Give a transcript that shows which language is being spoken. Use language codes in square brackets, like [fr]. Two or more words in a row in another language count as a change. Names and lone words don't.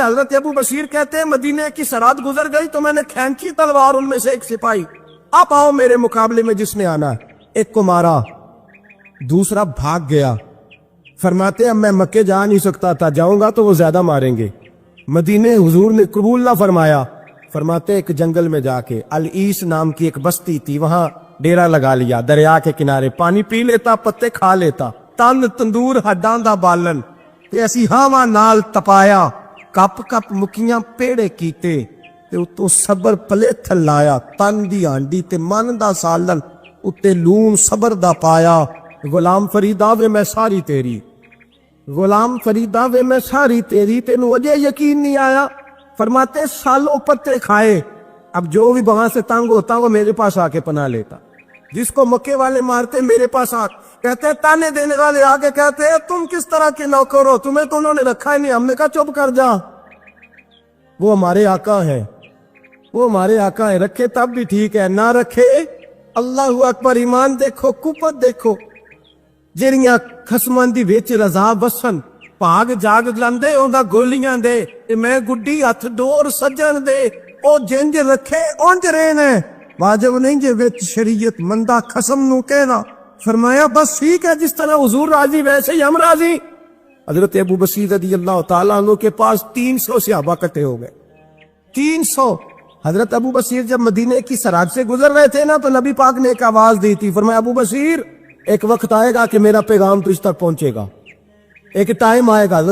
[ur] حضرت ابو بصیر کہتے ہیں مدینے کی سرحد گزر گئی تو میں نے کھینچی تلوار، ان میں سے ایک سپاہی آپ آؤ میرے مقابلے میں جس نے آنا ہے، ایک کو مارا، دوسرا بھاگ گیا۔ فرماتے اب میں مکے جا نہیں سکتا تھا، جاؤں گا تو وہ زیادہ ماریں گے، مدینے حضور نے قبول نہ فرمایا۔ فرماتے ایک جنگل میں جا کے العیس نام کی ایک بستی تھی، وہاں ڈیرا لگا لیا، دریا کے کنارے، پانی پی لیتا، پتے کھا لیتا، [pa] تن تندور ہڈاں دا بالن تے ایسی ہاواں نال تپایا، کپ کپ مکیاں پیڑے کیتے تے اتوں صبر پلے تھلایا، تن دی ہانڈی تے من دا سالن اتے لون صبر دا پایا، غلام فریدا وے میں ساری تیری، غلام فریدا وے میں ساری تیری، تینوں اجے یقین نہیں آیا۔ [ur] فرماتے سالوں پتے کھائے، اب جو بھی وہاں سے تنگ ہوتا وہ میرے پاس آ کے پناہ لیتا، جس کو مکے والے مارتے میرے پاس آ کہتے تانے دینے والے آگے کہتے تم کس طرح کے نوکر ہو، تمہیں تو انہوں نے رکھا ہی نہیں۔ ہم نے کہا چپ کر جا، وہ ہمارے آقا ہے، وہ ہمارے آقا ہے، رکھے تب بھی ٹھیک ہے، نہ رکھے اللہ اکبر۔ ایمان دیکھو، قوت دیکھو، [pa] جڑیاں خسماں دی وچ رضا وسن، بھاگ جاگ لندے اوندا گولیاں دے، میں گڈی ہتھ ڈور سجن دے، او جنج رکھے اونج رہنے، واجب نہیں جے وچ شریعت مندہ خسم نو کہنا۔ [ur] فرمایا بس ٹھیک ہے، جس طرح حضور راضی ویسے ہی ہم راضی۔ حضرت ابو بصیر رضی اللہ تعالیٰ عنہ کے پاس 300 صحابہ کٹے ہو گئے، 300 حضرت ابو بصیر جب مدینے کی سراج سے گزر رہے تھے نا تو نبی پاک نے ایک آواز دی تھی، فرمایا ابو بصیر ایک وقت آئے گا کہ میرا پیغام تجھ تک پہنچے گا، ایک ٹائم آئے گا۔